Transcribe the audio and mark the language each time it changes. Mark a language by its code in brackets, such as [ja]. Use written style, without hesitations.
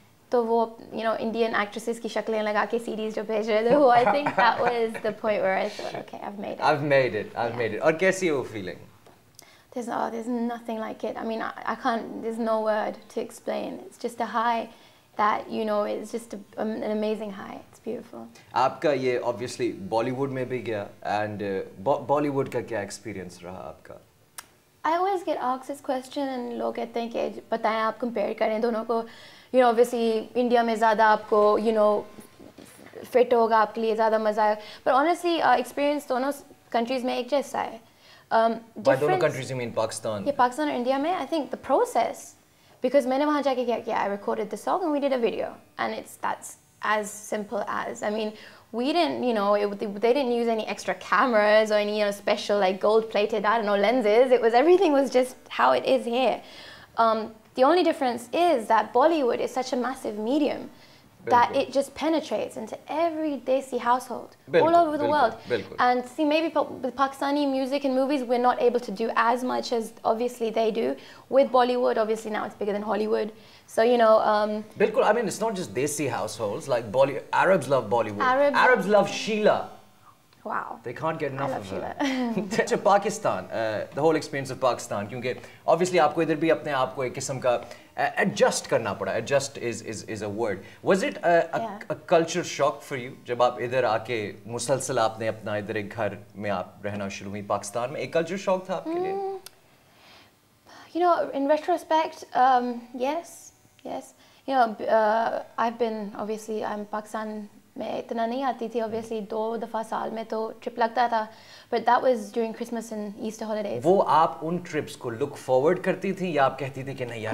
[hi] तो वो [en] you know Indian actresses [hi] की शक्लें लगा के [en] CDs [hi] जो भेज रहे थे वो [en] I think that was the point where I thought okay I've made it I've made it [hi] और कैसी है वो [en] feeling there's nothing like it I mean I can't there's no word to explain it's just a high that you know it's just an amazing high it's beautiful [hi] आपका ये obviously Bollywood में भी गया and Bollywood का क्या experience रहा आपका [en] I always get asked this question and [hi] लोग कहते हैं कि बताएं आप compare करें दोनों को you know obviously India में ज़्यादा आपको you know fit होगा आपके लिए ज़्यादा मज़ा आएगा [en] but honestly [hi] experience दोनों countries में एक जैसा है [en] by दोनों countries you mean Pakistan yeah Pakistan और India में I think the process because [hi] मैंने वहाँ जाके क्या किया [en] I recorded the song and we did a video and that's as simple as I mean we didn't you know they didn't use any extra cameras or any you know special like gold plated I don't know lenses it was everything was just how it is here the only difference is that Bollywood is such a massive medium that it just penetrates into every Desi household all over the world. And see, maybe with Pakistani music and movies, we're not able to do as much as obviously they do. With Bollywood, obviously now it's bigger than Hollywood. So, you know... Bilkul, I mean, it's not just Desi households, like Arabs love Bollywood. Arabs love Sheila. Wow. They can't get enough of her. [hi] Pakistan, [en] the whole experience of Pakistan, [hi] क्योंकि obviously आपको इधर भी अपने आप को एक किस्म का adjust करना पड़ा. [en] Adjust is a word. Was it a culture shock for you [hi] जब आप इधर आके मुसलसल आपने अपना इधर एक घर में आप रहना शुरू हुई पाकिस्तान में, एक culture shock था आपके लिए? [en] You know, in retrospect, yes. You know, I've been, obviously, I'm Pakistan [hi] में इतना नहीं आती थी, [en] obviously [hi] 2 दफ़ा साल में तो trip लगता था, [en] but that was during Christmas and Easter holidays. [hi] वो आप उन trips को [en] look forward [hi] करती थी या आप कहती थी कि नहीं यार